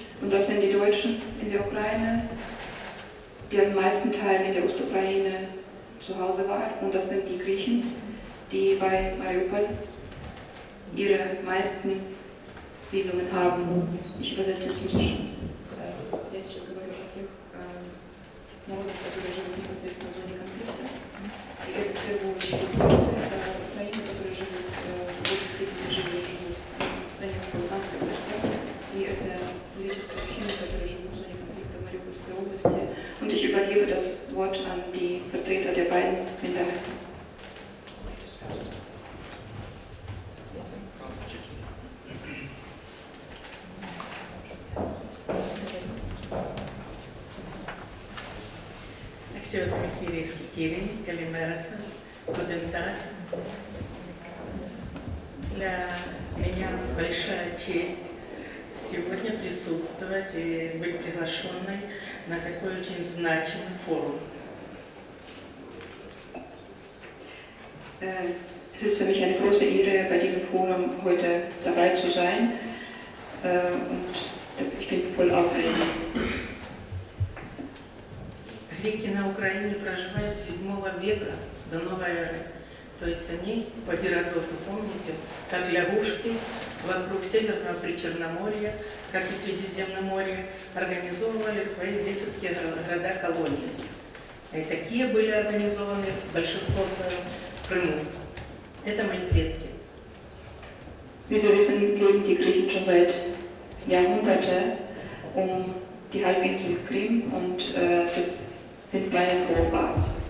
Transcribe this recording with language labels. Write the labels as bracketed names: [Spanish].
[German] Und das sind die Deutschen in der Ukraine, die am meisten Teil in der Ostukraine zu Hause waren. Und das sind die Griechen, die bei Mariupol ihre meisten Siedlungen haben. Ich übersetze es russisch. [Russian] Я сейчас говорю о тех народах, которые живут непосредственно в зоне конфликта. И это в первую очередь Украины, которые живут в большей степени живут в Донецкой, Луганской области. И это греческие общины, которые живут в зоне конфликта в Мариупольской области. [German] Und ich übergebe das Wort an die Vertreter der beiden Minderheiten. [Greek] Αξιότιμοι κυρίες και κύριοι, καλημέρα σας. [German] Guten Tag. [Russian] Для меня большая честь сегодня присутствовать и быть приглашенной на такой очень значимый форум. [German] Es ist für mich eine große Ehre, bei diesem Forum heute dabei zu sein und ich bin voll aufgeregt. [Russian] Греки на Украине проживают с 7 века до новой эры. То есть они по Геродоту, помните, как лягушки вокруг Северного Причерноморья, как и Средиземноморья, организовывали свои греческие города-колонии. И такие были организованы большинство своем в Крыму. Это мои предки. [German] Wie Sie wissen, leben die Griechen schon seit Jahrhunderten die Halbinsel Krim und das sind meine Vorfahren.